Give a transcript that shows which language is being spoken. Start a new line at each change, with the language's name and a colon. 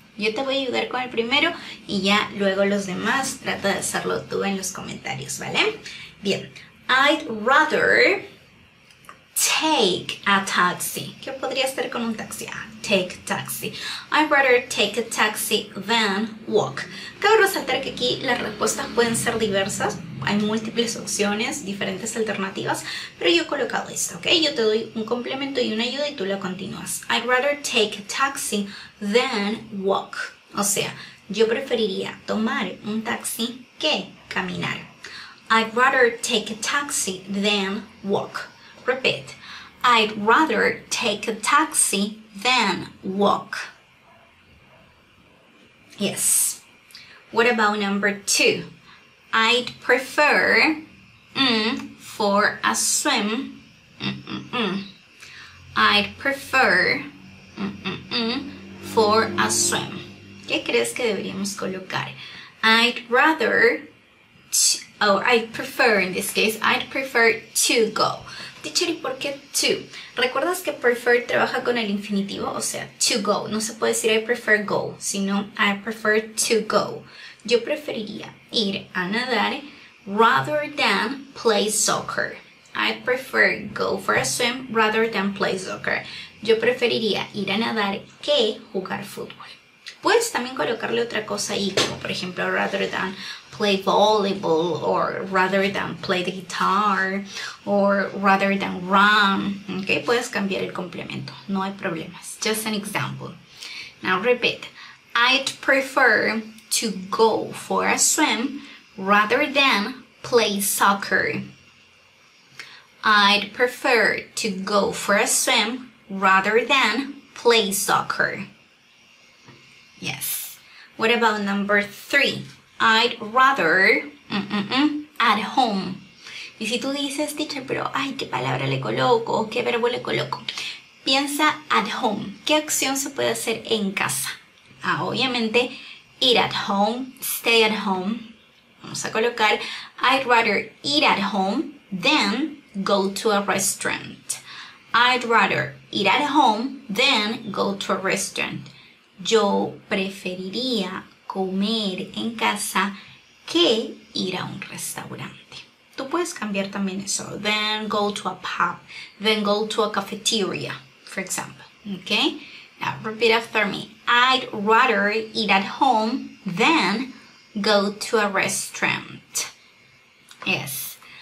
Spanish: Yo te voy a ayudar con el primero y ya luego los demás trata de hacerlo tú en los comentarios, ¿vale? Bien,
English: I'd rather take a taxi.
Spanish: ¿Qué podría estar con un taxi?
English: Take taxi. I'd rather take a taxi than walk.
Spanish: Cabe resaltar que aquí las respuestas pueden ser diversas. Hay múltiples opciones, diferentes alternativas, pero yo he colocado esta, ¿ok? Yo te doy un complemento y una ayuda y tú la continúas.
English: I'd rather take a taxi than walk.
Spanish: O sea, yo preferiría tomar un taxi que caminar.
English: I'd rather take a taxi than walk. Repeat. I'd rather take a taxi than walk. Yes. What about number 2? I'd prefer for a swim. I'd prefer for a swim.
Spanish: ¿Qué crees que deberíamos colocar?
English: I'd rather, I'd prefer in this case, I'd prefer to go.
Spanish: Teacher, ¿y por qué to? ¿Recuerdas que prefer trabaja con el infinitivo? O sea, to go. No se puede decir
English: I prefer go,
Spanish: sino
English: I prefer to go.
Spanish: Yo preferiría ir a nadar
English: rather than play soccer. I prefer go for a swim rather than play soccer.
Spanish: Yo preferiría ir a nadar que jugar fútbol. Puedes también colocarle otra cosa ahí, como por ejemplo
English: rather than play volleyball, or rather than play the guitar, or rather than run.
Spanish: Okay, puedes cambiar el complemento, no hay problemas.
English: Just an example. Now repeat. I'd prefer to go for a swim rather than play soccer. I'd prefer to go for a swim rather than play soccer. Yes. What about number 3? I'd rather at home.
Spanish: Y si tú dices, teacher, pero ay, ¿qué palabra le coloco? ¿Qué verbo le coloco? Piensa at home. ¿Qué acción se puede hacer en casa? Obviamente,
English: eat at home, stay at home.
Spanish: Vamos a colocar
English: I'd rather eat at home than go to a restaurant. I'd rather eat at home than go to a restaurant.
Spanish: Yo preferiría comer en casa que ir a un restaurante. Tú puedes cambiar también eso.
English: Then go to a pub. Then go to a cafeteria, for example. Okay? Now repeat after me. I'd rather eat at home than go to a restaurant. Yes.